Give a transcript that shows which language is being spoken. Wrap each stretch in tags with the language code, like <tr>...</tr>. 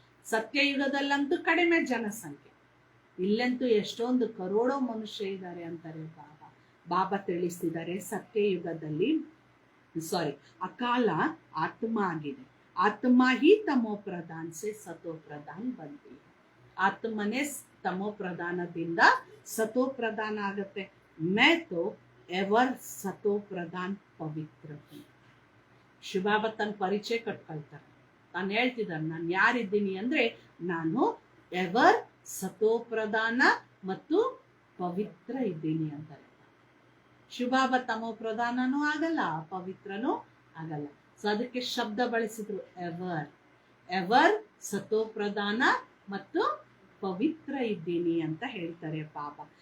<kn>ಸತ್ಯಯುಗದಲ್ಲಂತೂ ಕಡಿಮೆ ಜನಸಂಖ್ಯೆ, ಇಲ್ಲಂತೂ ಎಷ್ಟೊಂದು ಕರೋಡೋ ಮನುಷ್ಯ ಇದ್ದಾರೆ ಅಂತಾರೆ ಬಾಬಾ. ಬಾಬಾ ತಿಳಿಸ್ತಿದ್ದಾರೆ, ಸತ್ಯಯುಗದಲ್ಲಿ ಅಕಾಲ ಆತ್ಮ ಆಗಿದೆ.</kn> <hi>ಆತ್ಮ ಹಿ ತಮೋ ಪ್ರಧಾನ ಸೆ ಸತೋ ಪ್ರಧಾನ ಬಂತಿ.</hi> <kn>ಆತ್ಮನೇ ತಮೋ ಪ್ರಧಾನದಿಂದ ಸತೋ ಪ್ರಧಾನ ಆಗುತ್ತೆ.</kn> <hi>मैं तो एवर सतो प्रधान पवित्र हूँ.</hi> <kn>ಶಿವಬಾಬ ತನ್ನ ಪರಿಚಯ ಕಟ್ಕೊಳ್ತಾರೆ. ತಾನು ಹೇಳ್ತಿದ್ದಾನೆ, ನಾನು ಯಾರಿದ್ದೀನಿ ಅಂದ್ರೆ ನಾನು ಎವರ್ ಸತೋಪ್ರಧಾನ ಮತ್ತು ಪವಿತ್ರ ಇದ್ದೀನಿ ಅಂತಾರೆ. ಶಿವಬಾಬ ತಮೋ ಪ್ರಧಾನನೂ ಆಗಲ್ಲ, ಪವಿತ್ರನೂ ಆಗಲ್ಲ. ಸೊ ಅದಕ್ಕೆ ಶಬ್ದ ಬಳಸಿದ್ರು, ಎವರ್ ಎವರ್ ಸತೋಪ್ರಧಾನ ಮತ್ತು ಪವಿತ್ರ ಇದ್ದೀನಿ ಅಂತ ಹೇಳ್ತಾರೆ ಬಾಬಾ.</kn>